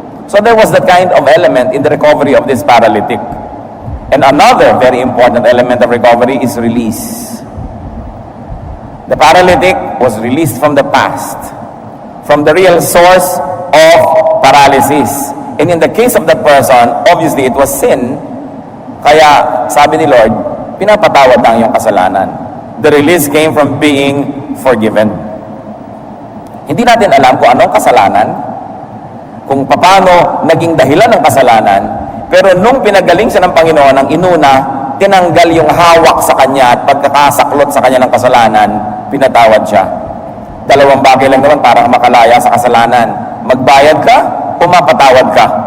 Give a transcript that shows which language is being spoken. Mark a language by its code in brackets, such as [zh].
[en] So there was that kind of element in the recovery of this paralytic. And another very important element of recovery is release. The paralytic was released from the past, from the real source of paralysis. And in the case of that person, obviously it was sin. [tl] Kaya sabi ni Lord, pinapatawad ang iyong kasalanan. [en] The release came from being forgiven. [tl] Hindi natin alam kung anong kasalanan, kung paano naging dahilan ng kasalanan, pero nung pinagaling siya ng Panginoon, ang inuna, tinanggal yung hawak sa kanya at pagkakasaklot sa kanya ng kasalanan, pinatawad siya. Dalawang bagay lang naman para makalaya sa kasalanan. Magbayad ka, pumapatawad ka.